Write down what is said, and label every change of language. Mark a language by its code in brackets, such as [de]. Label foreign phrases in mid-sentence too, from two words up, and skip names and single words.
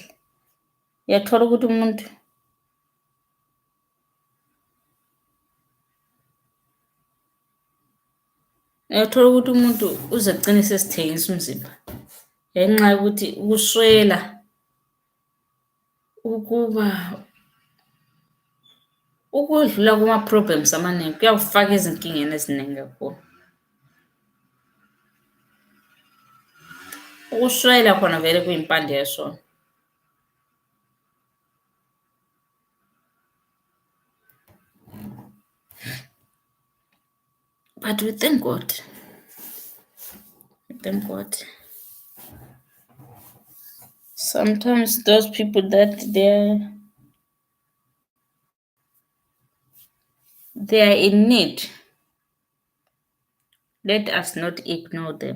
[nd] Uyathola ukuthi umuntu uze agcine sesithengisa umzimba ngenxa yokuthi ukuswela ukudlula kuma-problems amaningi kuyawufaka ezinkingeni eziningi kakhulu. Ukuswela khona vele kuyimpande yesona. [en] But we thank God. Thank God. Sometimes those people that they are in need, let us not ignore them.